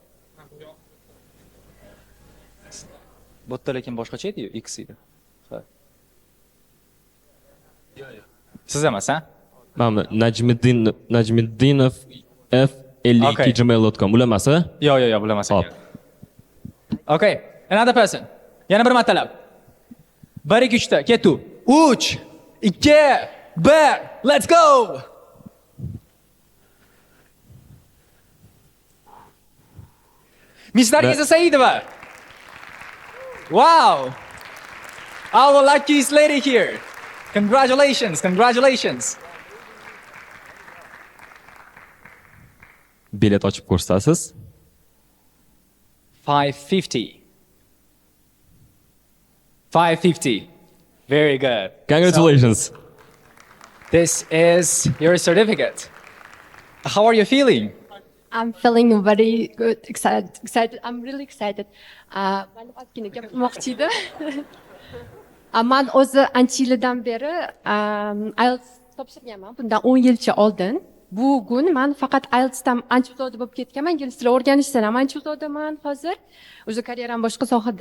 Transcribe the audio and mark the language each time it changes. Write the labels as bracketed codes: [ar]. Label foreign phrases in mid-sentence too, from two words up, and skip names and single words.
[uz] Bu yerda lekin boshqacha edi-yu, X edi. Ha. Siz emas, ha? Mana Najmiddinov f52@gmail.com. Ular emas, ha? Yo'q, bular emas ekan. [en] Okay, another person. [uz] Yana bir matalab. 1 2 3 da, ketu. 3 2 1. [en] Let's go. Miss Nargiza Saidova. Wow. Our luckiest lady here. Congratulations. [uz] Bilet ochib ko'rsatasiz. 550. 550. [en] Very good. Congratulations. So, this is your certificate. How are you feeling? I'm feeling very good, excited. I'm really excited. [uz] Men ozgina gapirmoqchi edim. Men o'zi ancha yildan beri IELTS IELTS topshirganman bundan 10 yilcha oldin. Bugun men faqat IELTSdan ancha uzoqda bo'lib ketganman. Ingliz tilini o'rganishdan ham ancha uzoqdaman hozir. O'zi karyeram boshqa sohada.